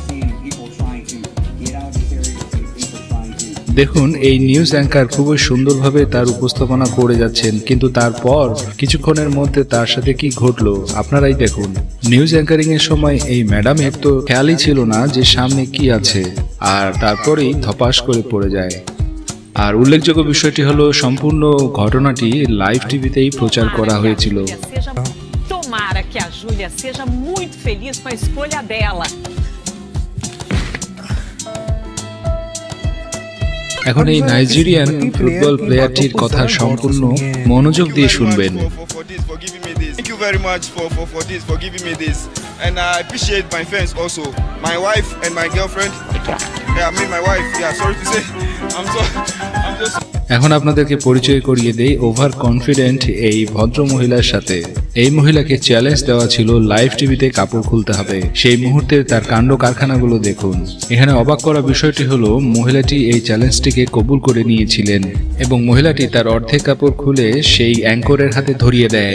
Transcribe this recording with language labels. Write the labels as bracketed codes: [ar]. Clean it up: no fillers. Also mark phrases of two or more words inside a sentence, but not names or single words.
[bn] দেখুন, এই [en] news anchor [bn] খুবই সুন্দরভাবে তার উপস্থাপনা করে যাচ্ছেন, কিন্তু তারপর কিছুক্ষণের মধ্যে তার সাথে কি ঘটলো আপনারাই দেখুন। [en] news anchoring [bn] এর সময় এই ম্যাডামের তো খেয়ালই ছিল না যে সামনে কি আছে, আর তারপরেই ধপাস করে পড়ে যায়। আর উল্লেখযোগ্য বিষয়টি হলো, সম্পূর্ণ ঘটনাটি [en] live TVতেই [bn] প্রচার করা হয়েছিল। [pt] Tomara que a Júlia seja muito feliz com a escolha dela. [bn] এখন এই নাইজেরিয়ান [en] football playerটির [bn] কথা সম্পূর্ণ মনোযোগ দিয়ে শুনবেন। [en] Thank you very much for giving me this, and I appreciate my fans also, my wife and my girlfriend. Yeah, I mean my wife. Yeah, sorry to say, I'm just. [bn] এখন আপনাদেরকে পরিচয় করিয়ে দেই [en] over confident [bn] এই ভদ্র মহিলার সাথে। এই মহিলাকে চ্যালেঞ্জ দেওয়া ছিল [en] live TVতে [bn] কাপড় খুলতে হবে। সেই মুহূর্তে তার কাণ্ড কারখানাগুলো দেখুন। এখানে অবাক করা বিষয়টি হলো, মহিলাটি এই চ্যালেঞ্জটিকে কবুল করে নিয়েছিলেন এবং মহিলাটি তার অর্ধেক কাপড় খুলে সেই অ্যাঙ্করের হাতে ধরিয়ে দেয়।